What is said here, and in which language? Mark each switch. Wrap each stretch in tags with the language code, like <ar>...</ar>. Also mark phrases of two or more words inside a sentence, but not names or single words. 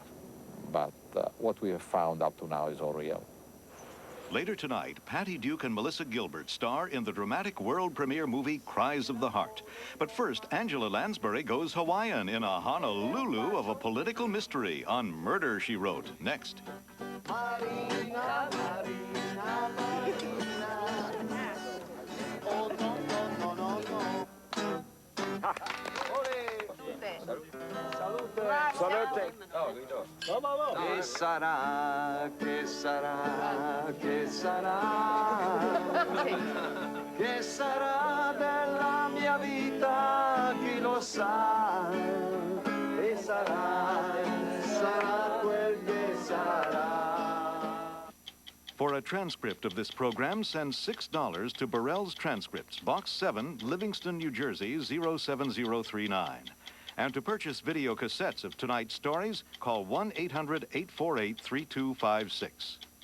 <en>But what we have found up to now is all real. Later tonight, Patty Duke and Melissa Gilbert star in the dramatic world premiere movie Cries of the Heart. But first, Angela Lansbury goes Hawaiian in a Honolulu of a political mystery on Murder, She Wrote. Next. Marina, Marina, Marina. Oh, no, no, no, no, no. Salute.</en> <it>Que sarà, que sarà, que sarà, che sarà della mia vita, chi lo sa, e sarà, sarà quel che sarà.</it> <en>For a transcript of this program, send $6 to Burrell's Transcripts, Box 7, Livingston, New Jersey, 07039. And to purchase video cassettes of tonight's stories, call 1-800-848-3256.</en>